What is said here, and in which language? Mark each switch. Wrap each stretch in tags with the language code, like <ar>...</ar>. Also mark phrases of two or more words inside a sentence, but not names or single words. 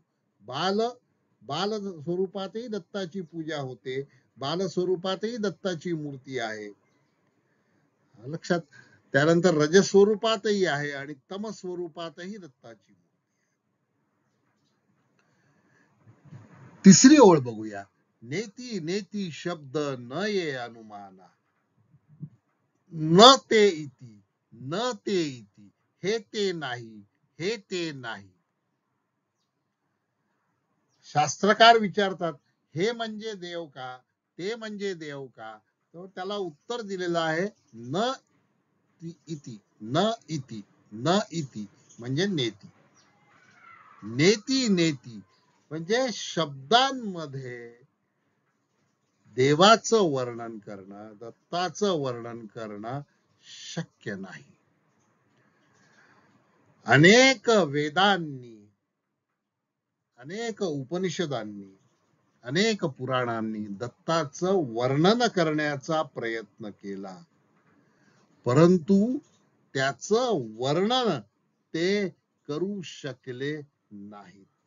<mr>बाल स्वरूपातही दत्ताची पूजा होते, बाल स्वरूपातही दत्ताची मूर्ती आहे, लक्षात. त्यानंतर रज स्वरूपातही आहे आणि तम स्वरूपातही दत्ताची. तिसरी ओळ बघूया. नेती नेती शब्द न ये अनुमाना,</mr> <sa>न ते इति, न ते इति,</sa> <mr>हे ते नाही, हे ते नाही. शास्त्रकार विचारतात, हे म्हणजे देव का, ते म्हणजे देव का? तर त्याला उत्तर दिलेलं आहे,</mr> <sa>न इति न इति न इति म्हणजे नेती.</sa> <mr>नेती नेती म्हणजे शब्दांमध्ये देवाचं वर्णन करणं, दत्ताचं वर्णन करणं शक्य नाही. अनेक वेदांनी, अनेक उपनिषदांनी, अनेक पुराणांनी दत्ताचं वर्णन करण्याचा प्रयत्न केला, परंतु त्याचं वर्णन ते करू शकले नाहीत.</mr>